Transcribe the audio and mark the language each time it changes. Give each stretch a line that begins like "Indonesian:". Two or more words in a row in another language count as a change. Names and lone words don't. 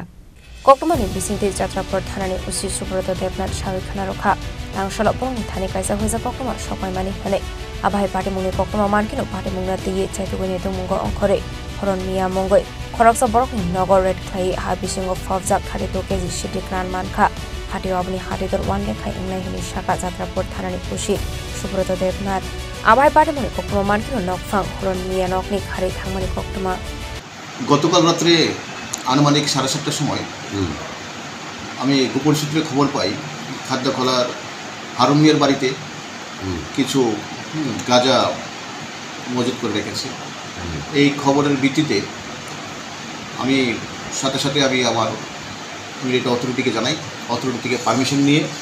Kok Borok: koktumani bisingte Jatrapur thanani usi Subroto Debnath sawi khana rokha tangshal borokni thani kaisa huja koktuma sokai mani hane Abhai party mungni koktuma mankino party mungna tiye chaitugani mungo onkore Harun Mia mongoi khoroksa borokni nogo red khlai ha bisingo phopjak 32 kg shittikran mankha hadio aboni hadidor 1 lakh hai engnai hini saka Jatrapur thanani usi Subroto Debnath Abhai party mungni koktuma mankino nokfang Harun Mia nokni khari thangmani koktuma
Bangla: গতকাল রাতে আনুমানিক 7:30টার সময় আমি গোপন সূত্রে খবর পাই খাদ্যখোলার হারুন মিয়ার বাড়িতে কিছু গাঁজা মজুত করে রেখেছে এই খবরের ভিত্তিতে আমি সাথে সাথে আমি আমার মিলিটারি অথরিটিকে জানাই অথরিটি থেকে পারমিশন নিয়ে